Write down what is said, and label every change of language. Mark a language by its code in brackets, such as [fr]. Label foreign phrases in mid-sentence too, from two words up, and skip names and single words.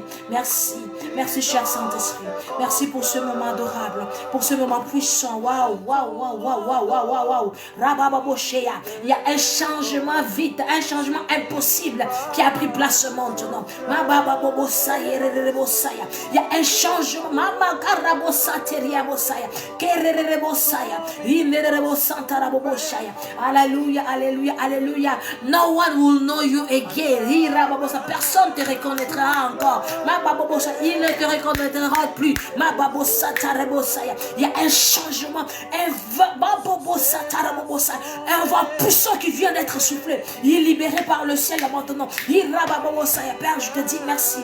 [fr] Merci, merci cher Saint-Esprit. Merci pour ce moment adorable, pour ce moment puissant. Waouh, waouh, waouh, waouh, waouh, waouh, waouh. Rabababoshea. Il y a un changement vite, un changement impossible qui a pris place maintenant. Il y a un changement. Mama karabosateria bosaya. Kererebosaya. Inerebosantaraboboshaya. Alléluia, alléluia, alléluia. [en] No one will know you again. [fr] Personne ne te reconnaîtra encore. Il ne te reconnaîtra plus. Il y a un changement, un vent puissant qui vient d'être soufflé. Il est libéré par le ciel maintenant. Père, je te dis merci.